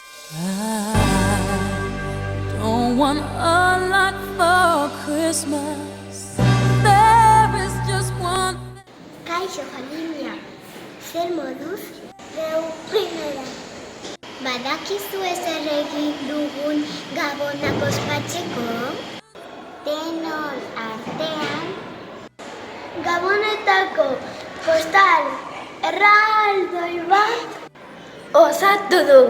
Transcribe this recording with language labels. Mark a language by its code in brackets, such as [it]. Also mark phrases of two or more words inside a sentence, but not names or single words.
[en] I don't want a lot for Christmas. There is just one. [eu] Kaixo familia, zer moduz? Geu primera. Badakizu ezer egin dugun Gabonak ospatzeko? Denon artean Gabonetako postal erraldoi bat osatu dugu.